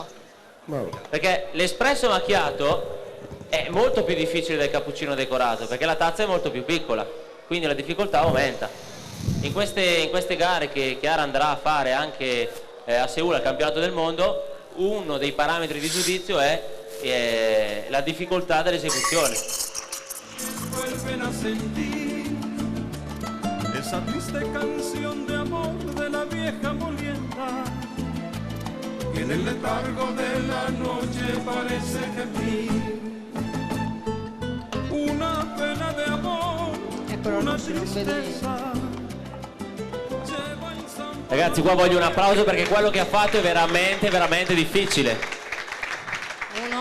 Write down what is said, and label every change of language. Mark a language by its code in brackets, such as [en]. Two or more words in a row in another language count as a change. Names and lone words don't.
[it] perché l'espresso macchiato è molto più difficile del cappuccino decorato perché la tazza è molto più piccola, quindi la difficoltà aumenta. In queste gare che Chiara andrà a fare anche a Seul al campionato del mondo, uno dei parametri di giudizio è la difficoltà dell'esecuzione. [es] Vuelven a sentir esa triste canción de amor de la vieja molienda que en el letargo de la noche parece gemir. Una pena de amor, [it] Eccolo, [es] una [it] non si vede niente. [es] tristeza. Lleva [it] il santo Ragazzi, qua voglio un applauso perché quello che ha fatto è veramente, veramente difficile. Uno.